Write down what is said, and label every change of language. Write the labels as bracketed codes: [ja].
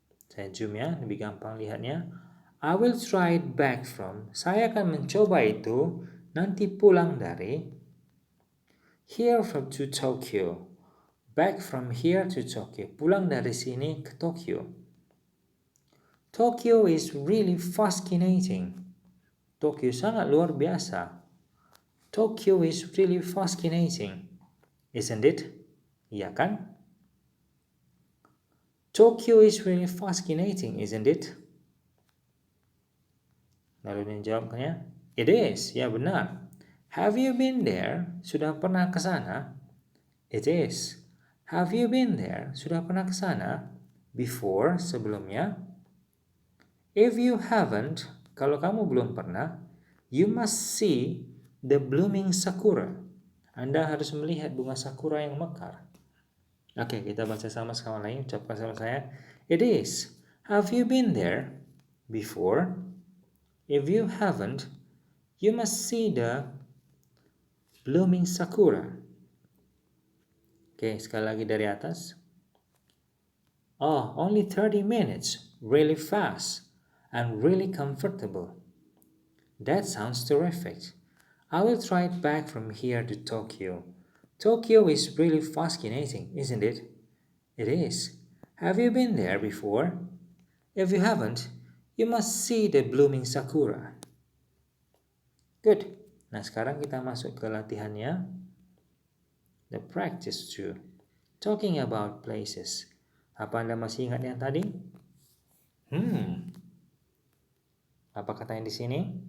[id] Saya zoom ya, lebih gampang lihatnya. [en] I will try it back from. [id] Saya akan mencoba itu nanti pulang dari. [en] Here from to Tokyo. Back from here to Tokyo. [id] Pulang dari sini ke Tokyo. [en] Tokyo is really fascinating. [id] Tokyo sangat luar biasa. [en] Tokyo is really fascinating. Isn't it? [id] Iya kan? [en] Tokyo is really fascinating, isn't it? [id] Lalu dia jawabnya, [en] it is. [id] Ya benar. [en] Have you been there? [id] Sudah pernah ke sana? [en] It is. Have you been there? [id] Sudah pernah ke sana? Before, sebelumnya. [en] If you haven't, [id] kalau kamu belum pernah, [en] you must see the blooming sakura. [id] Anda harus melihat bunga sakura yang mekar. Oke, kita baca sama-sama lagi. Ucapkan sama saya. [en] It is. Have you been there before? If you haven't, you must see the blooming sakura. [id] Oke, sekali lagi dari atas. [en] Oh, only 30 minutes. Really fast and really comfortable. That sounds terrific. I will try it back from here to Tokyo. Tokyo is really fascinating, isn't it? It is. Have you been there before? If you haven't, you must see the blooming sakura. Good. [id] Nah, sekarang kita masuk ke latihannya. [en] The practice 2. Talking about places. [id] Apa Anda masih ingat yang tadi? Apa katanya di sini?